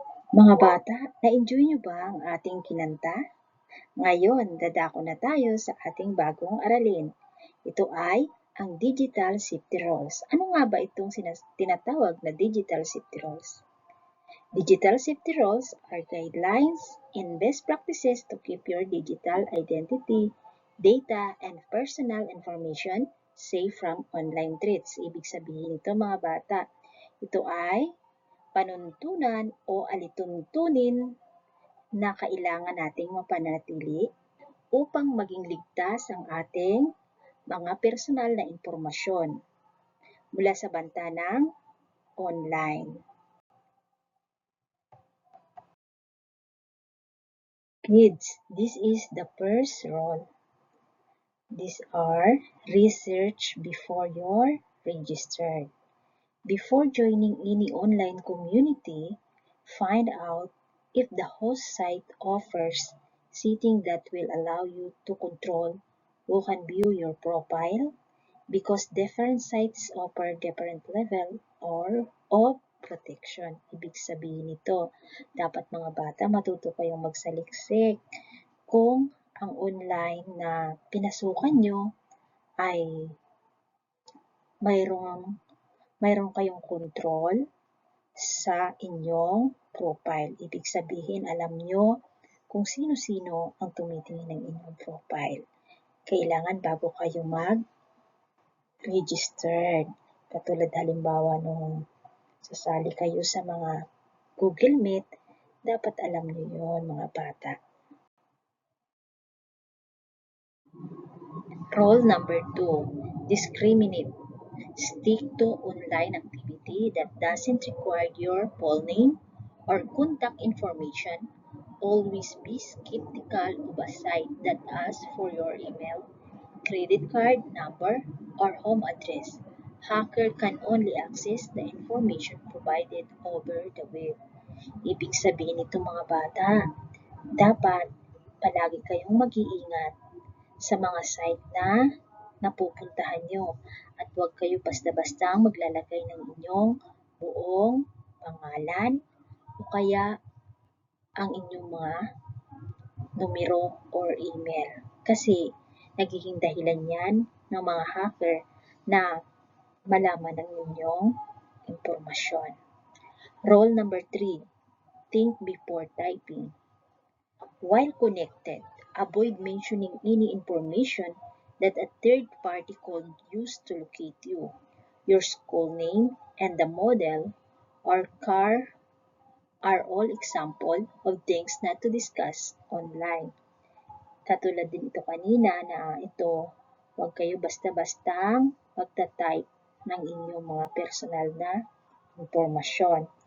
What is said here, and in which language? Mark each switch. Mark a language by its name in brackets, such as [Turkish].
[Filipino] Mga bata, na-enjoy niyo ba ang ating kinanta? Ngayon, dadako na tayo sa ating bagong aralin. Ito ay ang Digital Safety Rules. Ano nga ba itong tinatawag na Digital Safety Rules? [English] Digital safety rules are guidelines and best practices to keep your digital identity, data, and personal information safe from online threats. [Filipino] Ibig sabihin ito mga bata, ito ay panuntunan o alituntunin na kailangan nating mapanatili upang maging ligtas ang ating mga personal na impormasyon mula sa banta ng online. [English] Kids, this is the first rule. These are research before you're registered. Before joining any online community, find out if the host site offers settings that will allow you to control who can view your profile, because different sites offer different level of protection. [Filipino] Ibig sabihin nito, dapat mga bata matuto kayong magsaliksik kung ang online na pinasukan nyo ay mayroong kayong control sa inyong profile. Ibig sabihin, alam nyo kung sino-sino ang tumitingin ng inyong profile. Kailangan bago kayo mag-registered. Katulad halimbawa nung sasali kayo sa mga Google Meet, dapat alam niyo yun mga bata. [English] Rule number 2, discriminate. Stick to online activity that doesn't require your full name or contact information. Always be skeptical of a site that asks for your email, credit card number, or home address. Hacker can only access the information provided over the web. [Filipino] Ibig sabihin nito mga bata, dapat palagi kayong mag-iingat sa mga site na napupuntahan nyo at huwag kayo basta-bastang maglalagay ng inyong buong pangalan o kaya ang inyong mga numero or email. Kasi nagiging dahilan yan ng mga hacker na malaman ang inyong impormasyon. [English] Rule number 3, think before typing. While connected, avoid mentioning any information that a third party could use to locate you. Your school name and the model or car are all example of things not to discuss online. [Filipino] Katulad din ito kanina na ito, huwag kayo basta-bastang magta-type ng inyong mga personal na impormasyon.